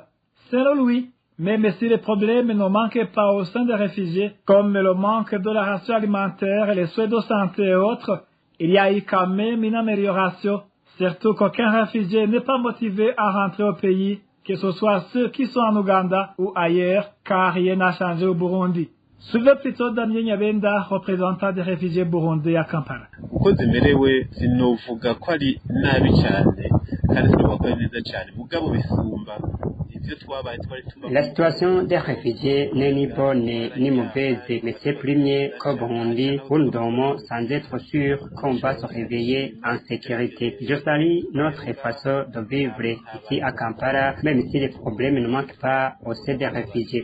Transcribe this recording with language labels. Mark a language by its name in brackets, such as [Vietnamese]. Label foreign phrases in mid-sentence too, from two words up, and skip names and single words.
[French] Selon lui, même si les problèmes ne manquent pas au sein des réfugiés, comme le manque de la ration alimentaire, les soins de santé et autres, il y a eu quand même une amélioration, surtout qu'aucun réfugié n'est pas motivé à rentrer au pays, que ce soit ceux qui sont en Ouganda ou ailleurs, car rien n'a changé au Burundi. Suivez plutôt Damien Nyabenda, représentant des réfugiés burundais à Kampala. [Rundi] uko zimerewe sinovuga ko ari nabi cyane kandi sinovuga ko ari neza cyane mugabo bisumba. [French] La situation des réfugiés n'est ni bonne ni mauvaise, mais c'est plus mieux qu'au Burundi où nous dormons sans être sûrs qu'on va se réveiller en sécurité. Je salue notre façon de vivre ici à Kampala, même si les problèmes ne manquent pas au sein des réfugiés.